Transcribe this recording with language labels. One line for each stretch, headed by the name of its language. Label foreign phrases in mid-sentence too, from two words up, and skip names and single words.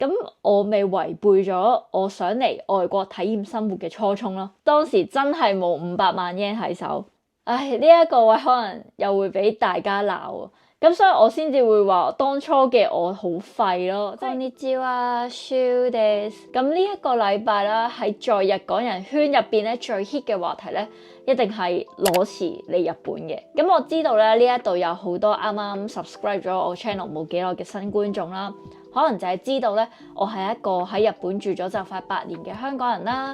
Cantonese: 咁我咪違背咗我想嚟外國體驗生活嘅初衷咯。當時真係冇500萬 yen 喺手，唉，呢一個位可能又會俾大家鬧，咁所以我先至會話當初嘅我好廢咯。
Japanese: こんにちは、シュです。
Cantonese: 咁呢一個禮拜啦，喺在日港人圈入邊咧最 hit 嘅話題咧，一定係裸辭嚟日本嘅。咁我知道咧呢一度有好多啱啱 subscribe 咗我 channel 冇幾耐嘅新觀眾啦，可能就係知道咧我係一個喺日本住咗就快8年嘅香港人啦。